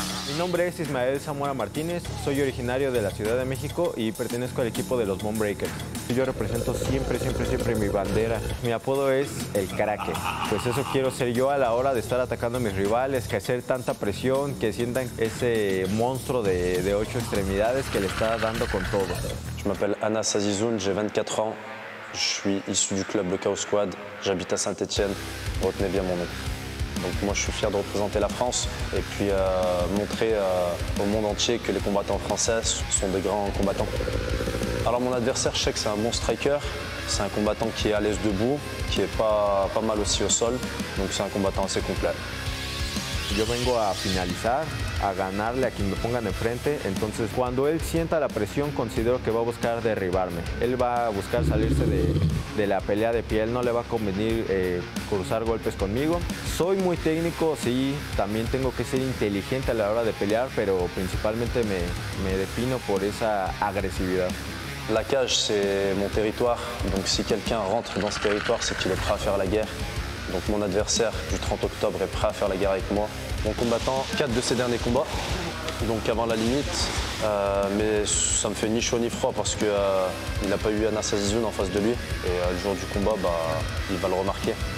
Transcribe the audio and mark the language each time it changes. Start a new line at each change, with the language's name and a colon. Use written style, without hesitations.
Spanish: Mi nombre es Ismael Zamora Martínez, soy originario de la Ciudad de México y pertenezco al equipo de los Bone Breakers. Yo represento siempre mi bandera. Mi apodo es el Craque. Pues eso quiero ser yo a la hora de estar atacando a mis rivales, que hacer tanta presión, que sientan ese monstruo de 8 extremidades que le está dando con todo.
French: Je m'appelle Anas Azizoun, j'ai 24 ans. Je suis issu du club Le Chaos Squad. J'habite à Saint-Étienne. Retenez bien mon nom. Donc moi je suis fier de représenter la France et puis montrer au monde entier que les combattants français sont des grands combattants. Alors mon adversaire, je sais que c'est un bon striker, c'est un combattant qui est à l'aise debout, qui est pas mal aussi au sol, donc c'est un combattant assez complet.
Spanish: Yo vengo a finalizar, a ganarle a quien me pongan enfrente, entonces cuando él sienta la presión considero que va a buscar derribarme. Él va a buscar salirse de la pelea de pie, él no le va a convenir cruzar golpes conmigo. Soy muy técnico, sí, también tengo que ser inteligente a la hora de pelear, pero principalmente me defino por esa agresividad.
French: La cage, c'est mon territoire, donc si quelqu'un rentre dans ce territoire, c'est qu'il est prêt à faire la guerre. Donc mon adversaire du 30 octobre est prêt à faire la guerre avec moi. Mon combattant, 4 de ses derniers combats, donc avant la limite, mais ça me fait ni chaud ni froid parce qu'il n'a pas eu Anas Azizoun en face de lui et le jour du combat, il va le remarquer.